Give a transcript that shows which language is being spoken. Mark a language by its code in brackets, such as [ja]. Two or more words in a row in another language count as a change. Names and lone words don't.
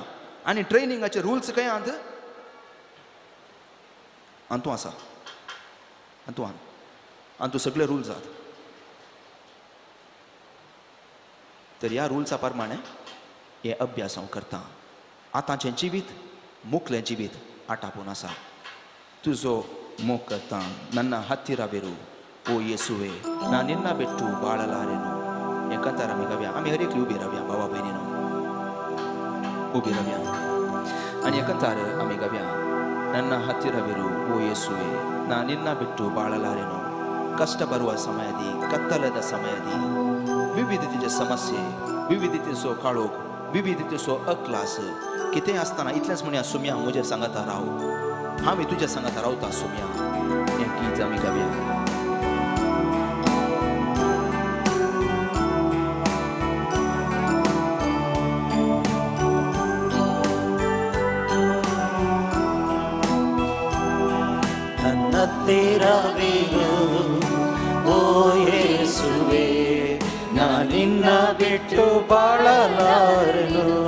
[kok] आनी ट्रेनिंगाचे रुल्स खंय आहात? हातूं आसा, हातूं सगळे रुल्स आहात. तर ह्या रुल्सा प्रमाणे हे अभ्यास हांव करतां. आतांचें जिवीत, मुखलें जिवीत आटापून आसा. तुजो मोग करतां, [kn] ನನ್ನ ಹತ್ತಿರವಿರು ಓ ಯೇಸುವೆ, ನಾನು ನಿನ್ನ ಬಿಟ್ಟು ಬಾಳಲಾರೆನು. [kok] ಯಾಕಂತಾರೆ आमी हरेकली उबी रावया बाबा भयणीनो, उबी रावया. आनी ಯಾಕಂತಾರೆ आमी गावया, [kn] ನನ್ನ ಹತ್ತಿರವಿರು ಓ ಯೇಸುವೆ, ನಾನು ನಿನ್ನ ಬಿಟ್ಟು ಬಾಳಲಾರೆನು. ಕಷ್ಟ ಬರುವ ಸಮಯದಿ, ಕತ್ತಲದ ಸಮಯದಿ, [kok] विविधतेचे समस्ये, विविधतेचो काळोख, विविधतेचो अक्लास कितें आसतना इतलेंच म्हणया, सुम्या म्हजेर सांगाता राव, हांव तुज्या सांगाता रावता सुम्या. हें गीत आमी गावया. [kn] ನನ್ನ ಹತ್ತಿರವಿರು ಓ ಯೇಸುವೆ, ನಾ ನಿನ್ನ ಬಿಟ್ಟು ಬಾಳಲಾರೆನು.